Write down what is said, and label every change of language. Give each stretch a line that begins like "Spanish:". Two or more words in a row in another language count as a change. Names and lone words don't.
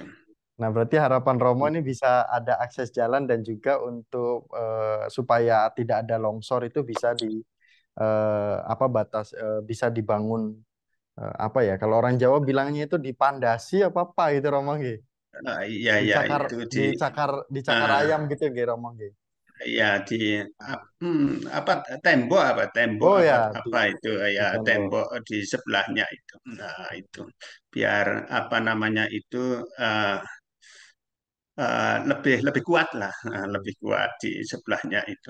Indonesian: Nah, berarti harapan Romo ini bisa ada akses jalan dan juga untuk supaya tidak ada longsor itu bisa di apa batas bisa dibangun apa ya? Kalau orang Jawa bilangnya itu dipandasi apa apa gitu Romo nggih. Iya ya Dicakar itu dicakar eh, ayam gitu nggih Romo nggih. ya apa tembok Oh apa ya, apa itu di ya tembok. tembok di sebelahnya itu. Nah itu biar apa namanya itu eh, lebih lebih kuat lah, lebih kuat di sebelahnya itu.